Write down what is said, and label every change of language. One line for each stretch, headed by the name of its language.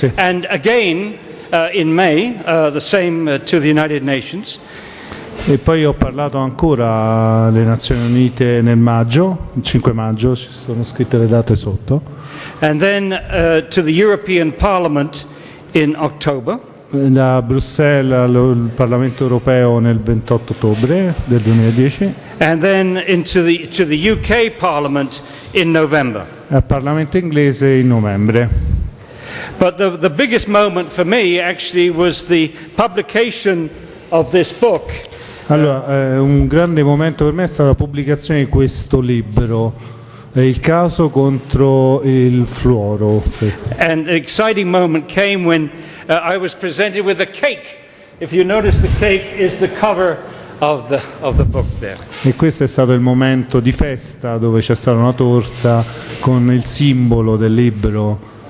English: And again in May, the same to the United Nations.
Italian: E poi ho parlato ancora alle Nazioni Unite nel maggio, il 5 maggio, ci sono scritte le date sotto.
English: And then to the European Parliament in October.
Italian: Da Bruxelles al Parlamento Europeo nel 28 ottobre del 2010.
English: And then to the UK Parliament in November.
Italian: Al Parlamento inglese in novembre.
English: But the biggest moment for me actually was the publication of this book.
Italian: Allora, un grande momento per me è stata la pubblicazione di questo libro, Il caso contro il fluoro.
English: And an exciting moment came when I was presented with a cake. If you notice, the cake is the cover of the book there.
Italian: E questo è stato il momento di festa dove c'è stata una torta con il simbolo del libro.